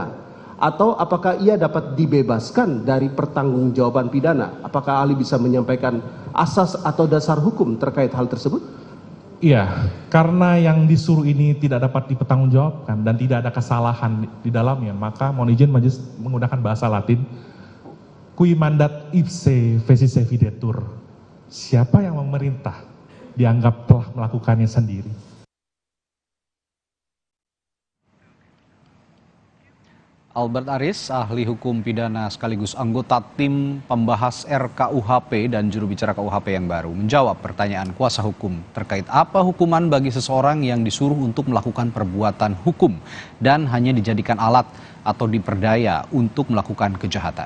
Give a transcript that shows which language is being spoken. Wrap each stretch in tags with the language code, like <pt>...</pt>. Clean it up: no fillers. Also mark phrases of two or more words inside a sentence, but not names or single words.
<id>Atau apakah ia dapat dibebaskan dari pertanggungjawaban pidana? Apakah ahli bisa menyampaikan asas atau dasar hukum terkait hal tersebut? Iya, karena yang disuruh ini tidak dapat dipertanggungjawabkan dan tidak ada kesalahan di dalamnya, maka mohon izin majelis menggunakan bahasa Latin,</id> <la>Qui mandat ipse fecisse videtur.</la> <id>Siapa yang memerintah dianggap telah melakukannya sendiri. Albert Aris, ahli hukum pidana sekaligus anggota tim pembahas RKUHP dan juru bicara KUHP yang baru, menjawab pertanyaan kuasa hukum terkait apa hukuman bagi seseorang yang disuruh untuk melakukan perbuatan hukum dan hanya dijadikan alat atau diperdaya untuk melakukan kejahatan.</id>